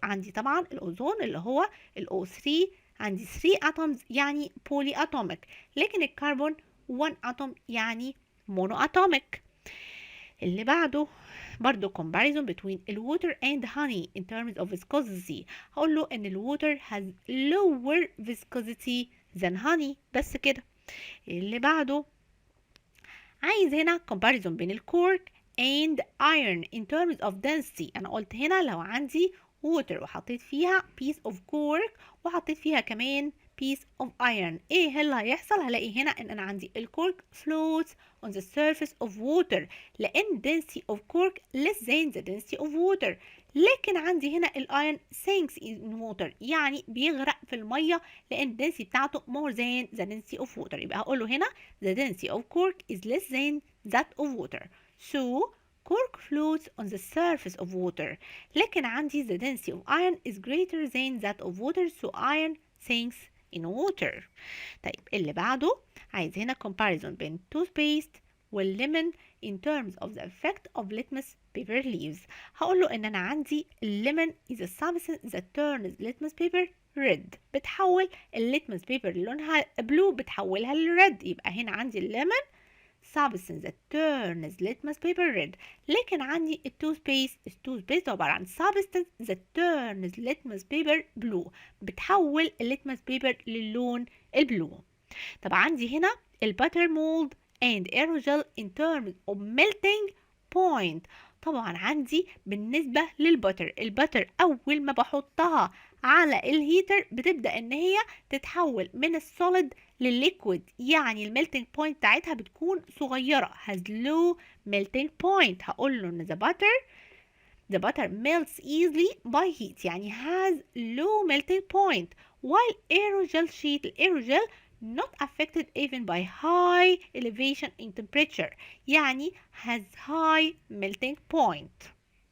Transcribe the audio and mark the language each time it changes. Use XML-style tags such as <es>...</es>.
<ar>عندي طبعا الاوزون اللي هو ال O3 عندي 3 atoms يعني polyatomic، لكن الكربون 1 atom يعني monoatomic. اللي بعده برضو</ar> <en>comparison between الwater and honey in terms of viscosity.</en> <ar>هقول له ان</ar> <en>الwater has lower viscosity than honey.</en> <ar>بس كده. اللي بعده عايز هنا comparison بين الكورك</ar> <en>and iron in terms of density.</en> <ar>انا قلت هنا لو عندي water وحطيت فيها</ar> <en>piece of cork</en> <ar>وحطيت فيها كمان</ar> <en>piece of iron،</en> <ar>ايه اللي هيحصل؟ هلاقي هنا ان انا عندي الكورك</ar> <en>floats on the surface of water</en> <ar>لان</ar> <en>density of cork less than the density of water.</en> <ar>لكن عندي هنا الايرون</ar> <en>sinks in water</en> <ar>يعني بيغرق في الميه لان density بتاعته</ar> <en>more than the density of water.</en> <ar>يبقى هقول له هنا</ar> <en>the density of cork is less than that of water. So cork floats on the surface of water.</en> <ar>لكن عندي</ar> <en>the density of iron is greater than that of water so iron sinks in water.</en> <ar>طيب اللي بعده عايز هنا</ar> <en>comparison</en> <ar>بين</ar> <en>toothpaste والليمون in terms of the effect of litmus paper leaves.</en> <ar>هقول له ان انا عندي الليمون</ar> <en>is a substance that turns litmus paper red.</en> <ar>بتحول الليتمس بيبر اللي لونها بلو بتحولها للريد. يبقى هنا عندي الليمون</ar> <en>substance that turns litmus paper red.</en> <ar>لكن عندي التوثبيست عبارة عن</ar> <en>substance that turns litmus paper blue.</en> <ar>بتحول الليتمس بيبر للون البلو. طب عندي هنا الباتر مولد</ar> <en>and aerogel in terms of melting point.</en> <ar>طبعا عندي بالنسبة للباتر، الباتر أول ما بحطها على الهيتر بتبدأ إن هي تتحول من السوليد للليكويد، يعني الميلتنج بوينت بتاعتها بتكون صغيرة</ar> <en>has low melting point.</en> <ar>هقول له إن</ar> <en>the butter melts easily by heat</en> <ar>يعني</ar> <en>has low melting point while aerogel sheet aerogel not affected even by high elevation in temperature يعني has high melting point.</en>